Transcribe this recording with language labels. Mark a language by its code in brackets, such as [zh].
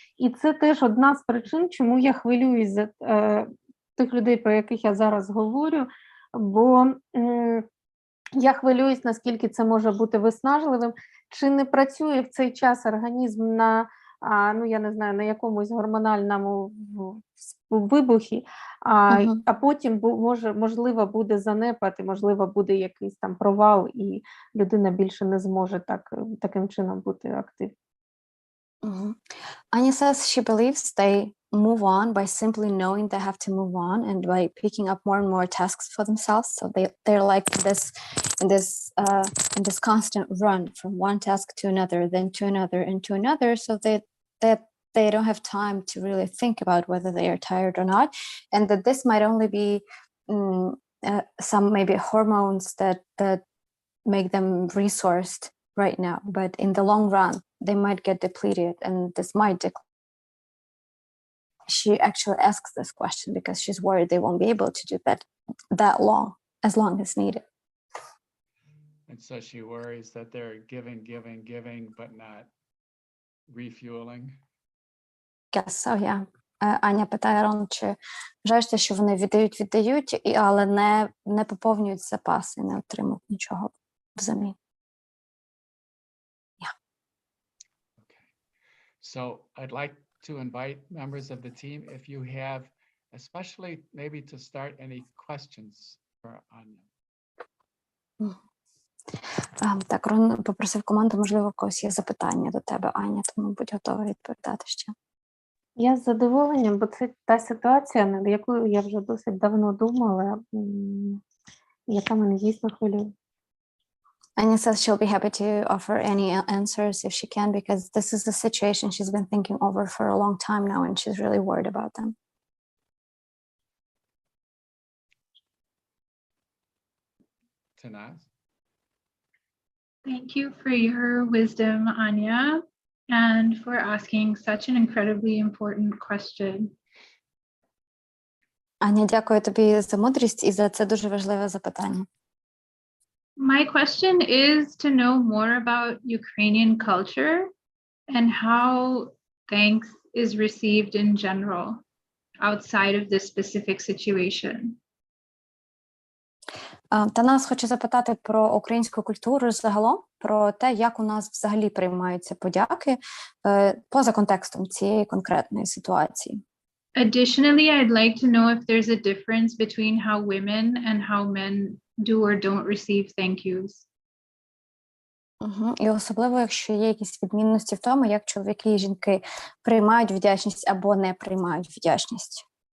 [uk] І це теж одна з причин, чому я хвилююсь за тих людей, про яких я зараз говорю, бо я хвилююсь, наскільки це може бути виснажливим, чи не працює в цей час організм на, я не знаю, на якомусь гормональному вибухі, а потім можливо буде занепад, і можливо буде якийсь там провал, і людина більше не зможе таким чином бути активною. [en] Anya says she believes they move on by simply knowing they have to move on and by picking up more and more tasks for themselves. So they're like in this constant run from one task to another, then to another, and to another. So they don't have time to really think about whether they are tired or not, and that this might only be some maybe hormones that make them resourced right now, but in the long run they might get depleted, and this might she actually asks this question because she's worried they won't be able to do that as long as needed. And so she worries that they're giving, but not refueling. Yes, so yeah. [uk] Аня питає Рон, чи вважаєш ти, що вони віддають, але не поповнюють запаси, не отримують нічого взамін. [en] So I'd like to invite members of the team, if you have, especially maybe to start, any questions for Anya. [uk] Так, Рон попросив команду, можливо, у когось є запитання до тебе, Аня, тому будь готова відповідати ще. Я з задоволенням, бо це та ситуація, над якою я вже досить давно думала, яка мене дійсно хвилює. [en] Anya says she'll be happy to offer any answers if she can, because this is the situation she's been thinking over for a long time now, and she's really worried about them. Tanaz? Thank you for your wisdom, Anya, and for asking such an incredibly important question. [uk] Аня, дякую тобі за мудрість і за це дуже важливе запитання. [en] My question is to know more about Ukrainian culture and how thanks is received in general outside of this specific situation. [uk] Та нас хочу запитати про українську культуру загалом, про те, як у нас взагалі приймаються подяки поза контекстом цієї конкретної ситуації. [en] Additionally, I'd like to know if there's a difference between how women and how men do or don't receive thank yous. [uk] І особливо, якщо є якісь відмінності в тому, як чоловіки і жінки приймають вдячність або не приймають вдячність.